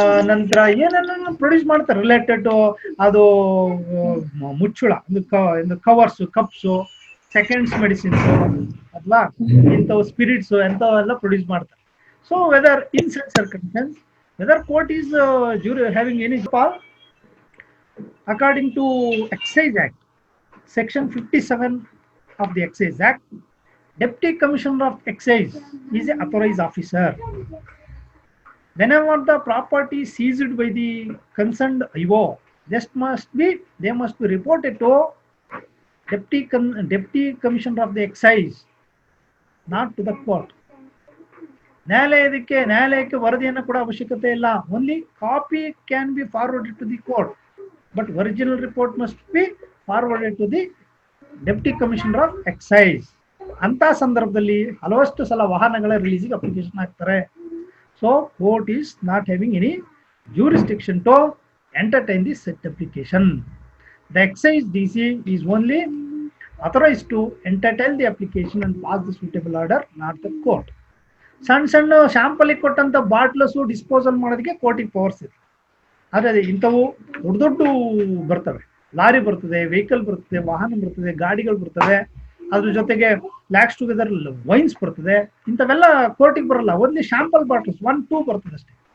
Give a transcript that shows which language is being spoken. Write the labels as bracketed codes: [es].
[kn] ನಂತರ ಏನೇನ ಪ್ರೊಡ್ಯೂಸ್ ಮಾಡ್ತಾರೆ ರಿಲೇಟೆಡ್ ಅದು ಮುಚ್ಚುಳ, ಕವರ್ಸ್, ಕಪ್ಸು, ಸೆಕೆಂಡ್ಸ್ ಮೆಡಿಸಿನ್ಸ್ ಅಥವಾ ಇಂಥವು ಸ್ಪಿರಿಟ್ಸ್ ಎಂಥವೆಲ್ಲ ಪ್ರೊಡ್ಯೂಸ್ ಮಾಡ್ತಾರೆ. [en] So whether in such circumstances, whether court is having any power according to Excise Act, section 57 of the Excise Act, Deputy Commissioner of Excise is an authorized officer. Whenever the property seized by the concerned IO, they must be reported to Deputy Commissioner of the Excise, not to the court. [kn] ನ್ಯಾಯಾಲಯಕ್ಕೆ ವರದಿಯನ್ನು ಕೂಡ ಅವಶ್ಯಕತೆ ಇಲ್ಲ. [en] Only copy can be forwarded to the court, but original report must be forwarded to the Deputy Commissioner of Excise. [kn] ಅಂತ ಸಂದರ್ಭದಲ್ಲಿ ಹಲವಷ್ಟು ಸಲ ವಾಹನಗಳ ರಿಲೀಸಿಗೆ application ಹಾಕ್ತಾರೆ. [en] So court is not having any jurisdiction to entertain the said application. The Excise DC is only authorized to entertain the application and pass the suitable order, not the court. [kn] ಸಣ್ಣ sample ಕೊಟ್ಟಂತ ಬಾಟ್ಲಸ್ disposal ಮಾಡೋದಕ್ಕೆ ಕೋರ್ಟಿಗೆ powers ಇದೆ. ಆದರೆ ಇಂಥವು ದೊಡ್ಡ ದೊಡ್ಡ ಬರ್ತವೆ, ಲಾರಿ ಬರ್ತದೆ, ವೆಹಿಕಲ್ ಬರ್ತದೆ, ವಾಹನ ಬರ್ತದೆ, ಗಾಡಿಗಳು ಬರ್ತವೆ, ಅದ್ರ ಜೊತೆಗೆ [en] ಲ್ಯಾಕ್ಸ್ together wines [kn] ಬರ್ತದೆ. ಇಂಥವೆಲ್ಲ ಕೋರ್ಟಿಗೆ ಬರಲ್ಲ, ಓನ್ಲಿ ಶಾಂಪಲ್ ಬಾಟಲ್ಸ್ 1-2 ಬರ್ತದೆ ಅಷ್ಟೇ.